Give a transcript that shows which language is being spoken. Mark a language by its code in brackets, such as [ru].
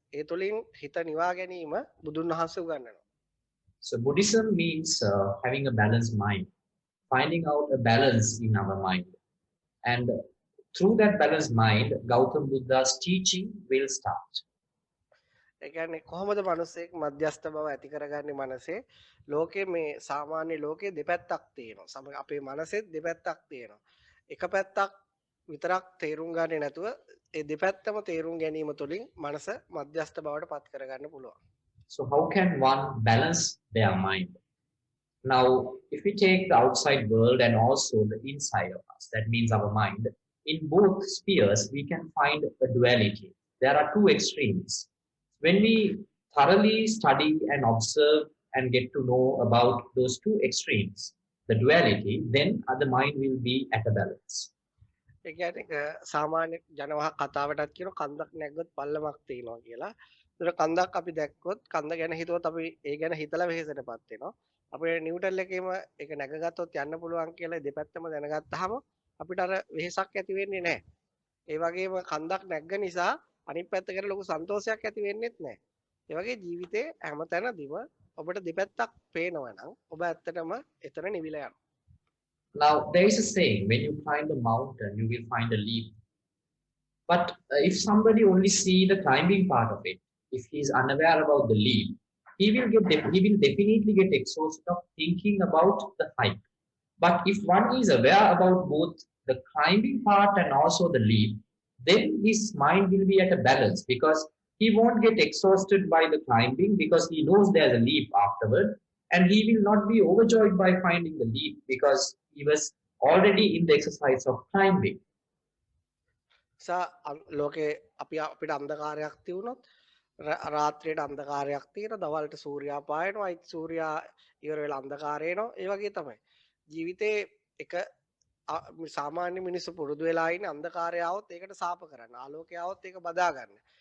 [si] ඒ තුලින් හිත නිවා ගැනීම බුදුන් වහන්සේ උගන්වනවා. [en] So Buddhism means having a balanced mind, finding out a balance in our mind. And through that balanced mind, Gautam Buddha's teaching will start. [si] ඒ කියන්නේ කොහොමද මිනිස්සෙක් මධ්‍යස්ථ බව ඇති කරගන්නේ මනසේ? ලෝකේ මේ සාමාන්‍ය ලෝකේ දෙපැත්තක් තියෙනවා. අපේ මනසෙත් දෙපැත්තක් තියෙනවා. එක පැත්තක් විතරක් තේරුම් ගන්නේ නැතුව ඒ දෙපැත්තම තේරුම් ගැනීම තුළින් මනස මධ්‍යස්ථ බවට පත් කරගන්න පුළුවන්. [en] So how can one balance their mind? Now, if we take the outside world and also the inside of us, that means our mind, in both spheres, we can find a duality. There are two extremes. When we thoroughly study and observe and get to know about those two extremes, the duality, then the mind will be at a balance. [si] ඒ කියන්නේ සාමාන්‍ය ජනවහ කතාවටත් කියන කන්දක් නැග්ගොත් පල්ලමක් තියෙනවා කියලා. ඒතර කන්දක් අපි දැක්කොත් කන්ද ගැන හිතුවොත් අපි ඒ ගැන හිතලා වෙහෙසටපත් වෙනවා. අපේ නිව්ටන් එකේම ඒක නැගගත්තොත් යන්න පුළුවන් කියලා දෙපැත්තම දැනගත්තාම අපිට අර වෙහෙසක් ඇති වෙන්නේ නැහැ. ඒ වගේම කන්දක් නැග්ග නිසා අනිත් පැත්ත ගැන ලොකු සන්තෝෂයක් ඇති වෙන්නේත් නැහැ. ඒ වගේ ජීවිතේ හැමතැනදීම ඔබට දෙපැත්තක් පේනවා නම් ඔබ ඇත්තටම එතන නිවිලා යනවා. [en] Now, there is a saying, when you climb a mountain, you will find a leap. But if somebody only see the climbing part of it, if he is unaware about the leap, he will definitely get exhausted of thinking about the height. But if one is aware about both the climbing part and also the leap, then his mind will be at a balance, because he won't get exhausted by the climbing because he knows there's a leap afterward, and he will not be overjoyed by finding the leap because he was already in the exercise of climbing. [si] ලෝකේ අපිට අන්ධකාරයක් තියුණොත් රාත්‍රියට අන්ධකාරයක් තියෙන දවල්ට සූර්යයා පායනවා අයිත් සූර්යයා ඉවර වෙලා අන්ධකාරය එනවා ඒ වගේ තමයි ජීවිතේ එක සාමාන්‍ය මිනිස්සු පුරුදු වෙලා ඉන්නේ අන්ධකාරය આવොත් ඒකට සාප කරන්න ආලෝකය આવොත් ඒක බදා ගන්න.